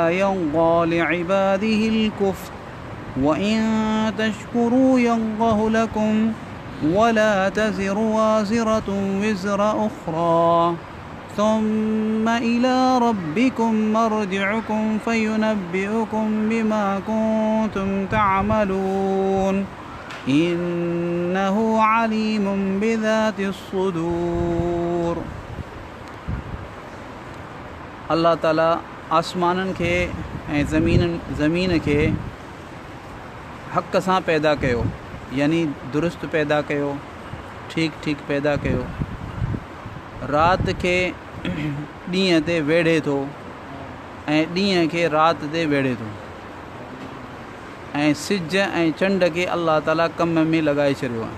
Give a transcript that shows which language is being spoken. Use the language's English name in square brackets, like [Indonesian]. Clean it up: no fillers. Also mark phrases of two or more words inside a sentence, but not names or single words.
[Arabic] يرضى لعباده الكفر وإن تشكروا يرضه لكم ولا تزر وازرة وزر أخرى ثم إلى ربكم مرجعكم فينبئكم بما كنتم تعملون إنه عليم بذات الصدور. [Sindhi] अल्लाह ताला आसमाननि खे ऐं ज़मीन खे हक़ सां पैदा कयो, यानी दुरुस्त पैदा कयो, ठीक पैदा कयो। राति खे ॾींहं ते वेढ़े थो ऐं ॾींहं खे राति ते वेढ़े थो ऐं सिज ऐं चंड खे अल्लाह ताला कम में लॻाए छॾियो आहे।